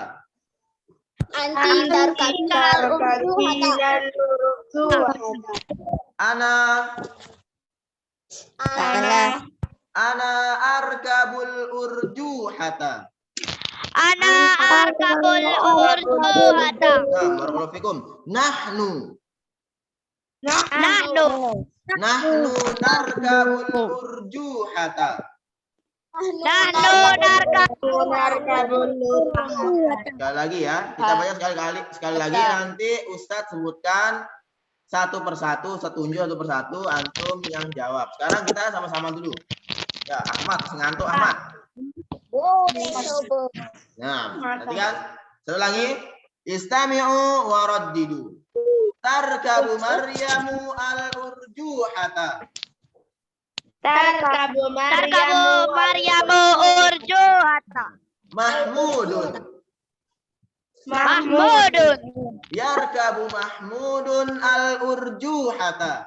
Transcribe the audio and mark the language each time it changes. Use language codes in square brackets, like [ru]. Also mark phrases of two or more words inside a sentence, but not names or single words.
[ar] أنتِ تركبين الأرجوحة. أنا أركب الأرجوحة. أنا أركب الأرجوحة. [id] Nah, [ar] بارك الله فيكم. نحن نركب الأرجوحة. نحن نركب الأرجوحة. [id] Sekali lagi ya, kita baca sekali lagi. Nanti Ustadz sebutkan satu persatu, setunjuk satu persatu, antum yang jawab. Sekarang kita sama-sama dulu. Ya, Ahmad, ngantuk Ahmad. Nah, perhatikan. Sekali lagi. [ar] استمعوا وردّدوا. تركب مريمُ الأرجوحة. تركب مريمُ أرجوحة. Mahmudun. يركب محمودٌ الأرجوحة.